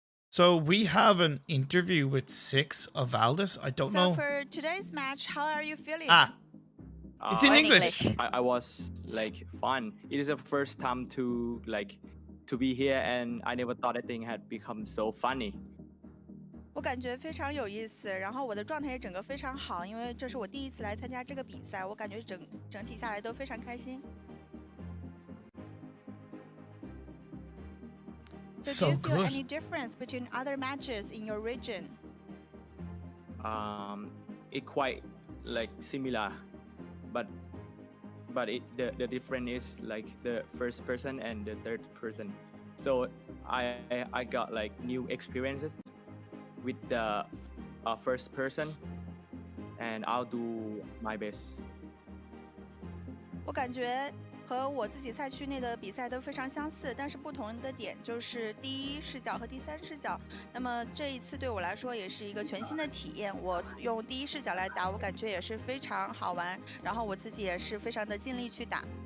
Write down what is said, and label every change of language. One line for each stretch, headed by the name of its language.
English: So we have an interview with Six of Valdus. I don't So know. for today's match, how are you feeling? Ah, It's in Or in English. English. I was like fun. It is the first time to be here, and I never thought that thing had become so funny.
Chinese: 我感觉非常有意思，然后我的状态也整个非常好，因为这是我第一次来参加这个比赛，我感觉整体下来都非常开心。
English: So do you feel any difference between other matches in your region? It quite like similar, but the difference is like the first person and the third person. So I got like new experiences with the first person, and I'll do my best.
Chinese: 我感觉和我自己赛区内的比赛都非常相似，但是不同的点就是第一视角和第三视角。那么这一次对我来说也是一个全新的体验。我用第一视角来打，我感觉也是非常好玩，然后我自己也是非常的尽力去打。